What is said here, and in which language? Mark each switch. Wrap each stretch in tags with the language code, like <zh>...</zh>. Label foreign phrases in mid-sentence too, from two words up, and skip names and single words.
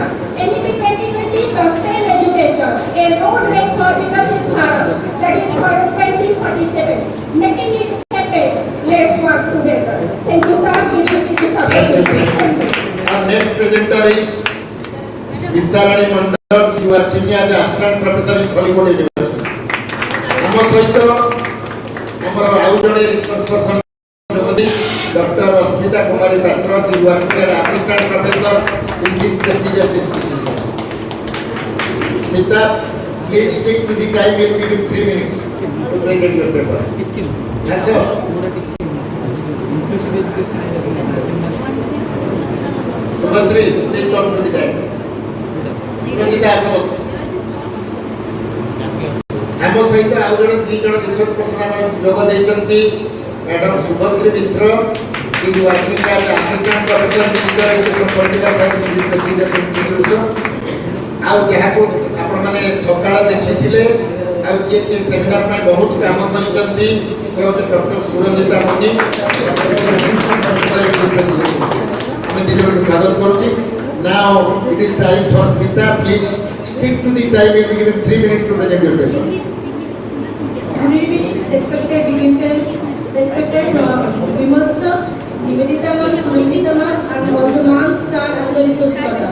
<en>NEP 2020 the STEM education, a roadmap for Viksit Bharat, that is for 2047. Making it happen, let's work together. Thank you, sir. Giving me this opportunity. Thank you. Our next presenter is Vidyarani Mandal. You are working as assistant professor in Kolkata University.</en> <or>ଆମ ସହିତ ଆମର ଆଉ ଜଣେ</or> <en>research person ଯୋଗଦେଇ ଡକ୍ଟର ଅସ୍ମିତା କୁମାରୀ ପାତ୍ର ସେ working as assistant professor in this prestigious institution. Smita, please stick to the time. We will give you 3 minutes to present your paper. Yes, sir. Subhasri, please come to the desk. Sunita Asamos.</en> <or>ଆମ ସହିତ ଆଉ ଜଣେ 2 ଜଣ</or> <en>research person</en> <or>ଆମର ଯୋଗ ଦେଇଛନ୍ତି. ମ୍ୟାଡାମ ଶୁଭଶ୍ରୀ ମିଶ୍ର,</or> <en>she is working as assistant professor in teacher education political science in this prestigious institution.</en> <or>ଆଉ ଯାହାକୁ ଆପଣମାନେ ସକାଳ ଦେଖିଥିଲେ ଆଉ ଯିଏ କି ସେମିନାର ପାଇଁ ବହୁତ କାମ କରିଛନ୍ତି ସେ ହେଉଛି ଡକ୍ଟର ସୁରଞ୍ଜିତା ମଣି. ଆମେ ଦିନକୁ ସ୍ୱାଗତ କରୁଛି.</or> <en>Now it is time for Smita. Please stick to the time. We will give you 3 minutes to present your paper. Good evening, respected dignitaries, respected Vimal sir, Nivedita ma'am, Sunita ma'am, and Baldwin sir and the resource scholar.</en>